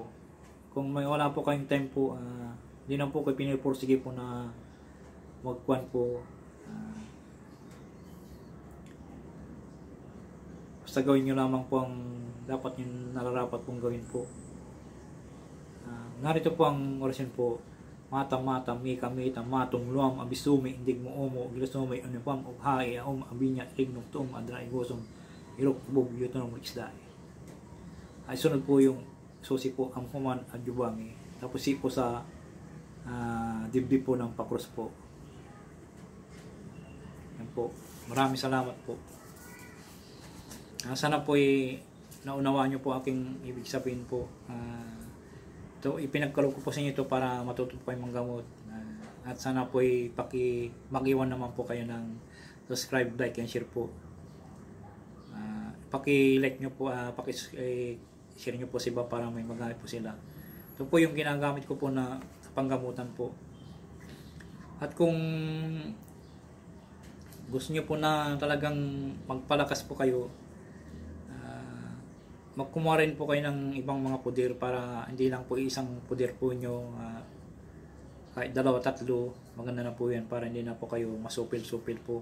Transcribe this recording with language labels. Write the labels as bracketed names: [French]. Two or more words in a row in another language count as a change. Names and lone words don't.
[Filipino] Kung may wala po kayong time po, hindi na po kayo pinipursige po na magkuhan po. Basta gawin nyo lamang po ang dapat nyo nararapat pong gawin po. Narito po ang orasyon po. Matam-matam, mika-mita, matung luam, abisumi, indig mo omo, gilasumay, unipam, ubhae, abinya, ignong tuom, adra, igosong, irok, bug, yutanong, isdae. Ay sunod po yung susi po, amhuman, adjubangi. Tapos si po sa dibdib po ng pakros po. Yan po. Maraming salamat po. Sana po naunawaan nyo po aking ibig sabihin po. Ito, ipinagkaloob ko po sa inyo ito para matuto po kayong manggamot. At sana po mag-iwan naman po kayo ng subscribe, [English] like, and share po. [Filipino] Paki-like nyo po, paki-share nyo po sa iba para may magamit po sila. Ito po yung ginagamit ko po na panggamutan po. At kung gusto nyo po na talagang magpalakas po kayo, magkumuha rin po kayo ng ibang mga puder para hindi lang po isang puder po nyo, kahit dalawa, tatlo, maganda na po yan para hindi na po kayo masupil-supil po.